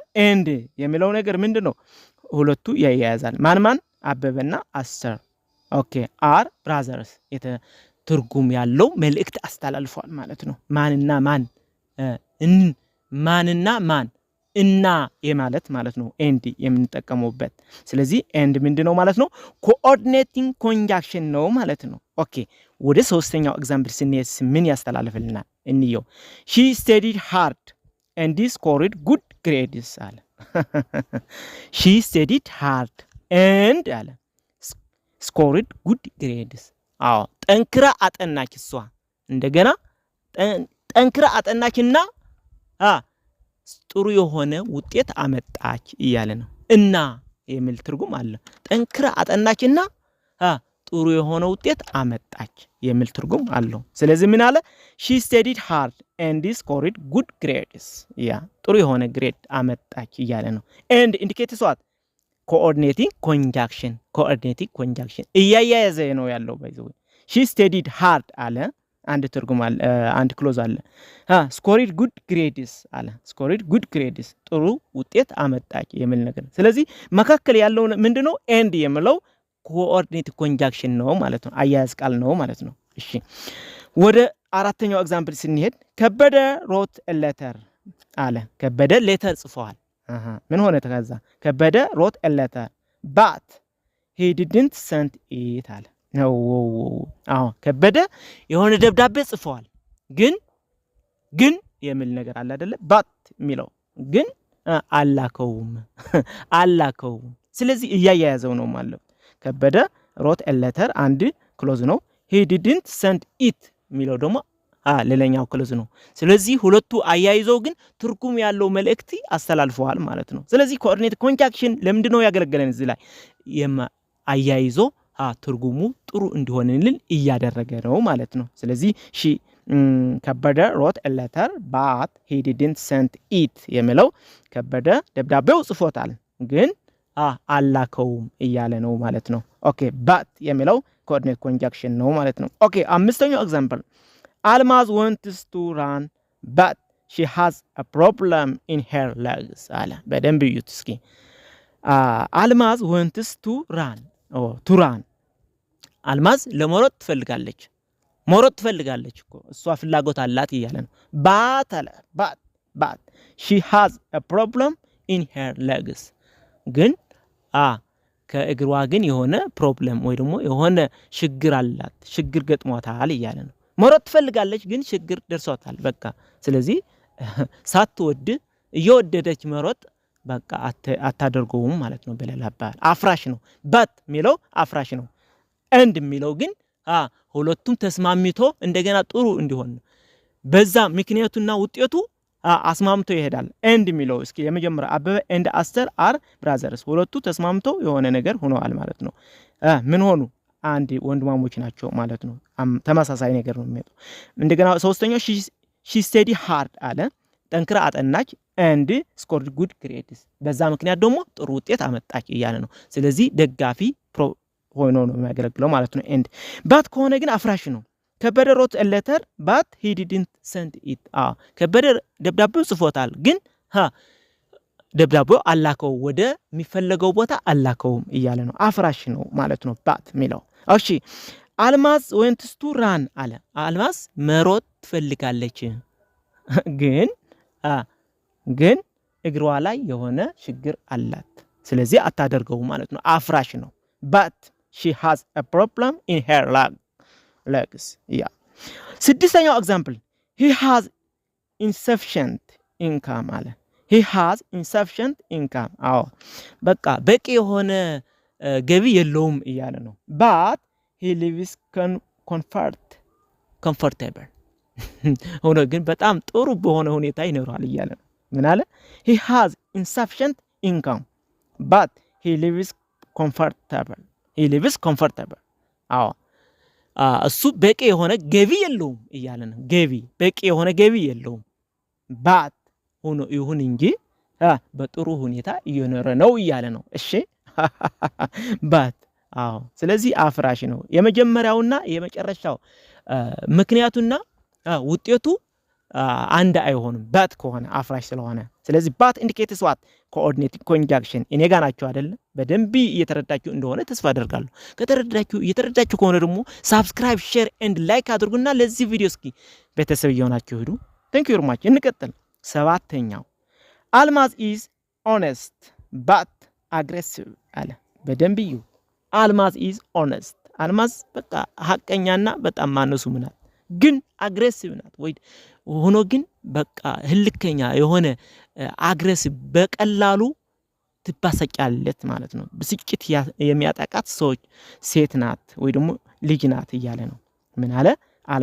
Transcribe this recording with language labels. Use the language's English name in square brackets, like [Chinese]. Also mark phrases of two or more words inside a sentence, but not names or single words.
[Amharic] and የሚለው ነገር ምንድነው? ሁለቱ ያያያዛል። ማን አበበና አስተር ኦኬ [English] are brothers [Amharic] ትርጉም ያለው መልእክት አስተላልፏል ማለት ነው። ማንና ማን እና የማለት ማለት ነው and የምንጠቀመውበት። ስለዚህ and ምንድነው ማለት ነው? [English] coordinating conjunction [Amharic] ነው ማለት ነው። ኦኬ ወደ ሶስተኛው ኤግዛምፕል ስንሄድ ምን ያስተላልፍልናል እንየው። she [English] studied hard and scored good grades [Amharic] አለ። [English] she studied hard and [Amharic] አለ [English] scored good grades [Amharic] ጠንክራ አጠናች። እሷ እንደገና ጠንክራ አጠናችና ጥሩ የሆነ ውጤት አመጣች እያለ ነው። እና የሚል ትርጉም አለ። ጠንክራ አጠናችና ጥሩ የሆነ ውጤት አመጣች የሚል ትርጉም አለው። ስለዚህ ምን አለ? [English] she studied hard and scored good grades [Amharic] ያ ጥሩ የሆነ ግሬድ አመጣች እያለ ነው። [English] and indicates what? coordinating conjunction [Amharic] እያያያዘ ነው ያለው። ባይዘው [English] she studied hard [Amharic] አለ አንድ ትርጉም አለ፣ አንድ ክሎዝ አለ። [English] scored good grades [Amharic] አለ [English] scored good grades [Amharic] ጥሩ ውጤት አመጣች የሚል ነገር። ስለዚህ መካከል ያለው ምንድነው? and የሚለው [English] coordinate conjunction [Amharic] ነው ማለት ነው። አያያዝ ቃል ነው ማለት ነው። እሺ ወደ አራተኛው ኤግዛምፕል ስንሄድ ከበደ [English] wrote letter [Amharic] አለ። ከበደ ሌተር ጽፏል። ምን ሆነ ተከዛ? ከበደ [English] wrote letter but he didn't send it [Amharic] አለ። ከበደ የሆነ ደብዳቤ ጽፏል፣ ግን የሚል ነገር አለ አይደለ? but የሚለው ግን አላከውም። ስለዚህ እያያያዘው ነው ማለት ከበደ [English] wrote letter [Amharic] አንድ ክሎዝ ነው። [English] he didn't send it [Amharic] የሚለው ደግሞ ሌላኛው ክሎዝ ነው። ስለዚህ ሁለቱ አያይዘው ግን ትርጉም ያለው መልእክት አስተላልፈዋል ማለት ነው። ስለዚህ [English] coordinate conjunction [Amharic] ለምንድን ነው ያገለገለን? እዚህ ላይ አያይዞ ትርጉሙ ጥሩ እንዲሆንልን እያደረገ ነው ማለት ነው። ስለዚህ ከበደ [English] wrote letter [Amharic] but [English] he didn't send it [Amharic] የሚለው ከበደ ደብዳቤው ጽፎታል ግን አላከውም እያለ ነው ማለት ነው። ኦኬ but የሚለው [English] coordinate conjunction [Amharic] ነው ማለት ነው። ኦኬ አምስተኛው ኤግዛምፕል አልማዝ [English] wants to run but she has a problem in her legs [Amharic] አለ። በደንብ እዩት እስኪ። አልማዝ [English] wants to run [Amharic] አልማዝ ለመሮጥ ትፈልጋለች። መሮጥ ትፈልጋለች እኮ እሷ ፍላጎት አላት እያለ ነው። [English] but she has a problem in her legs [Amharic] ግን ከእግሯ ግን የሆነ ፕሮብለም ወይ ደግሞ የሆነ ችግር አላት፣ ችግር ገጥሟታል እያለ ነው። መሮጥ ትፈልጋለች ግን ችግር ደርሷታል በቃ። ስለዚህ ሳትወድ እየወደደች መሮጥ በቃ አታደርገውም ማለት ነው። በሌላ አባባል አፍራሽ ነው። but የሚለው አፍራሽ ነው። and የሚለው ግን ሁለቱም ተስማምቶ እንደገና ጥሩ እንዲሆን በዛ ምክንያቱና ውጤቱ አስማምቶ ይሄዳል። and የሚለው እስኪ የመጀመሪያ አበበ and አስተር [English] are brothers [Amharic] ሁለቱ ተስማምቶ የሆነ ነገር ሆነዋል ማለት ነው። ምን ሆኑ? አንድ ወንድማሞች ናቸው ማለት ነው። ተመሳሳይ ነገር ነው የሚመጣው። እንደገና ሶስተኛው [English] she studied hard [Amharic] አለ ጠንክራ አጠናች [English] and scored good grades [Amharic] በዛ ምክንያት ደግሞ ጥሩ ውጤት አመጣች እያለ ነው። ስለዚህ ደጋፊ ሆኖ ነው የሚያገለግለው ማለት ነው። [English] and but [Amharic] ከሆነ ግን አፍራሽ ነው። ከበደ [English] wrote letter but he didn't send it [Amharic] ከበደ ደብዳቤው ጽፎታል ግን ደብዳቤው አላከው ወደ የሚፈለገው ቦታ አላከውም እያለ ነው። አፍራሽ ነው ማለት ነው but የሚለው። እሺ አልማዝ [English] wants to run [Amharic] አለ። አልማዝ መሮጥ ትፈልጋለች ግን እግሯ ላይ የሆነ ችግር አላት። ስለዚህ አታደርገው ማለት ነው። አፍራሽ ነው but [English] she has a problem in her legs [Amharic] ስድስተኛው ኤግዛምፕል [English] he has insufficient income [Amharic] አለ። [English] he has insufficient income [Amharic] በቃ በቂ የሆነ ገቢ የለውም እያለ ነው። [English] but he lives comfortable [Amharic] ሆኖ ግን በጣም ጥሩ በሆነ ሁኔታ ይኖራል እያለ ነው። ምን አለ? [English] he has insufficient income but he lives comfortable [Amharic] እሱ በቂ የሆነ ገቢ የለውም እያለ ነው። በቂ የሆነ ገቢ የለውም but ሆኖ ይሁን እንጂ በጥሩ ሁኔታ እየኖረ ነው እያለ ነው። እሺ but ስለዚህ አፍራሽ ነው። የመጀመሪያውና የመጨረሻው ምክንያቱና ውጤቱ አንድ አይሆንም but ከሆነ አፍራሽ ስለሆነ። ስለዚህ [English] but indicates what? coordinating conjunction [Amharic] እኔ ጋር ናችሁ አይደል? በደንብ እየተረዳችሁ እንደሆነ ተስፋ አደርጋለሁ። እየተረዳችሁ ከሆነ ደግሞ [English] subscribe share and like [Amharic] አድርጉና ለዚህ ቪዲዮ እስኪ ቤተሰብ እየሆናችሁ ሂዱ። [English] thank you very much። [Amharic] እንቀጥል። ሰባተኛው አልማዝ [English] is honest but aggressive [Amharic] አለ። በደንብ እዩ። አልማዝ [English] is honest [Amharic] አልማዝ በቃ ሐቀኛና በጣም ማነሱ ምናት ግን አግሬሲቭ ናት ወይ ሆኖ ግን በቃ ህልከኛ የሆነ አግሬሲቭ በቀላሉ ትባሰጫለች ማለት ነው። ብስጭት የሚያጠቃት ሰዎች ሴት ናት ወይ ደግሞ ልጅ ናት እያለ ነው። ምን አለ?